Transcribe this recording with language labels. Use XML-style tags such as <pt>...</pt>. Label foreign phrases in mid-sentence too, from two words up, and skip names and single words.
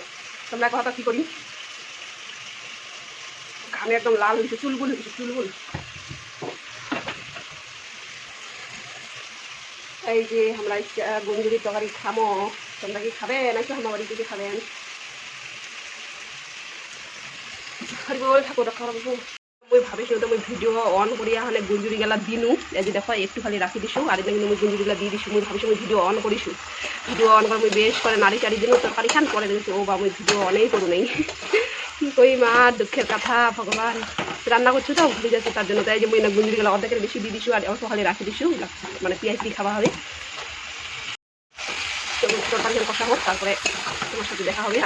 <bn>তোমরা কথা কি করি, ঘামে একদম লাল হয়েছে, চুলগুল হয়েছে চুলগুল। এই যে আমরা গুঞ্জুরির তরকারি খামো, তোমরা কি খাবে নাকি আমার বাড়ি থেকে খাবেন? হরি বল ঠাকুর রক্ষা করবো।</bn> <rkt>মই ভাবিছো তো মই</rkt> <en>video on</en> <rkt>করিয়া হলে গুঞ্জুরি গেলা দিনু, এই যে দেখো একটু খালি রাখি দিছো, আর এটা কিন্তু মই গুঞ্জুরিগুলা দিয়ে দিছো। মই ভাবিছো মই</rkt> <en>video on</en> <rkt>করিছো, ভিডিও অন করে মই বেশ করে নাড়ি চাড়ি দিন তরকারি খান, পরে দেখছি ও বা মই ভিডিও অনেই করু নাই।</rkt> <bn>কি কই মা, দুঃখের কথা ভগবান। রান্না করছো তো ভুলে যাচ্ছে, তার জন্য তাই যে মই না গুঞ্জুরি গেলা অর্ধেকের বেশি দিয়ে দিছো, আর অল্প খালি রাখি দিছো, মানে পেঁয়াজ দিয়ে খাওয়া হবে। তরকারি কষা হোক, তারপরে তোমার সাথে দেখা হবে।</bn>